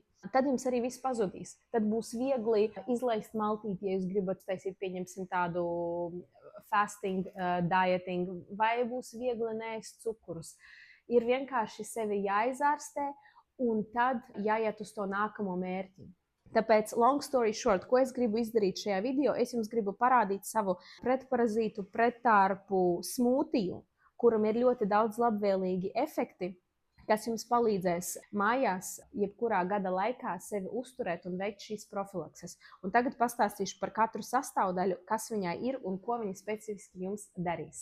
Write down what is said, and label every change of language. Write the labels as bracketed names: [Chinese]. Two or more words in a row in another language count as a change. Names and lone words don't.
[Latvian] Tad jums arī viss pazudīs. Tad būs viegli izlaist maltīti, ja jūs gribat taisīt, pieņemsim tādu [English] fasting, dieting, [Latvian] vai būs viegli neēst cukurus. Ir vienkārši sevi jāizārstē, un tad jāiet uz to nākamo mērķi. Tāpēc, [English] long story short, [Latvian] ko es gribu izdarīt šajā video, es jums gribu parādīt savu pretparazītu, prettārpu smūtiju, kuram ir ļoti daudz labvēlīgi efekti, kas jums palīdzēs mājās, jebkurā gada laikā sevi uzturēt un veikt šīs profilakses. Un tagad pastāstīšu par katru sastāvdaļu, kas viņai ir un ko viņa specifiski jums darīs.